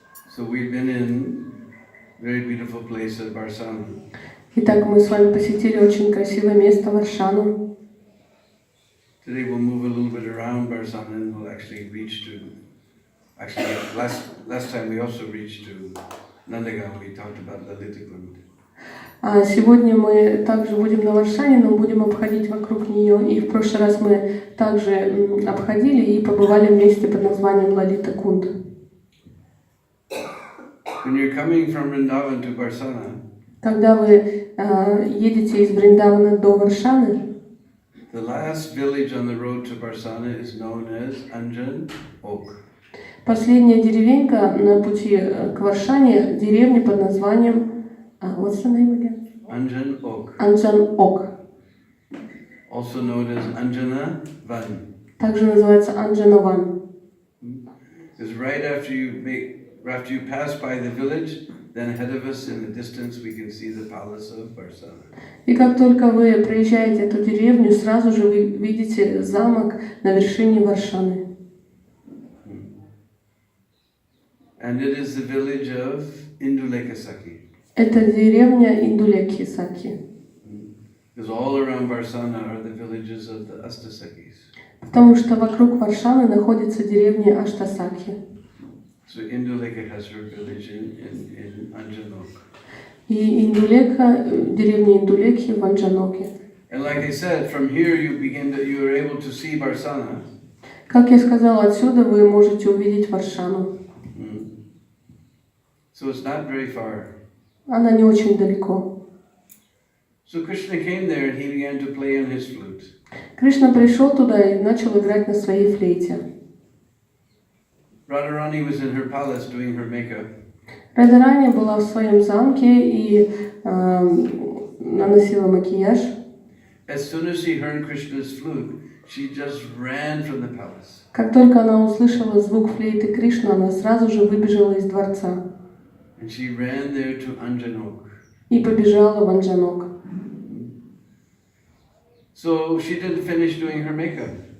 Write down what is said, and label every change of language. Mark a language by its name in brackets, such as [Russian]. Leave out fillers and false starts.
[English] So we've been in a very beautiful place at Varsana. [Russian] Итак, мы с вами посетили очень красивое место Варшану. [English] Today we'll move a little bit around Varsana and we'll actually reach to. Actually, last time we also reached to Nandagaon. We talked about Lalita Kund. [Russian] Сегодня мы также будем на Варшане, но будем обходить вокруг нее. И в прошлый раз мы также обходили и побывали в месте под названием Лалита Кунд. [English] when you're coming from Vrindavan to Barsana, [Russian] Когда вы едете из Вриндавана до Варшаны, [English] the last village on the road to Barsana is known as Anjan Ok. [Russian] последняя деревенька на пути к Варшане, деревня под названием [English] what's the name again? Anjan Ok. [Russian] Анджан Ок. [English] Also known as Anjana Van. [Russian] Также называется Анджанаван. [English] Because right after you pass by the village, then ahead of us in the distance we can see the palace of Barsana. [Russian] И как только вы проезжаете эту деревню, сразу же вы видите замок на вершине Варшаны. [English] And it is the village of Indulekasaki. [Russian] Это деревня Индулеки-Саки. [English] Because all around Barsana are the villages of the Astasakis. [Russian] Потому что вокруг Варшаны находится деревня Аштасаки. [English] So Induleka has her village in Anjanok. [Russian] И Индулека, деревня Индулеки в Анджаноке. [English] And like I said, from here you are able to see Barsana. [Russian] Как я сказала, отсюда вы можете увидеть Варшану. [English] So it's not very far. [Russian] Она не очень далеко. [English] So Krishna came there and he began to play on his flute. [Russian] Кришна пришел туда и начал играть на своей флейте. [English] Radharani was in her palace doing her makeup. [Russian] Радхарани была в своем замке и наносила макияж. [English] As soon as she heard Krishna's flute, she just ran from the palace. [Russian] Как только она услышала звук флейты Кришны, она сразу же выбежала из дворца. [English] And she ran there to Anjanok. [Russian] И побежала в Анджанок. [English] So she didn't finish doing her makeup.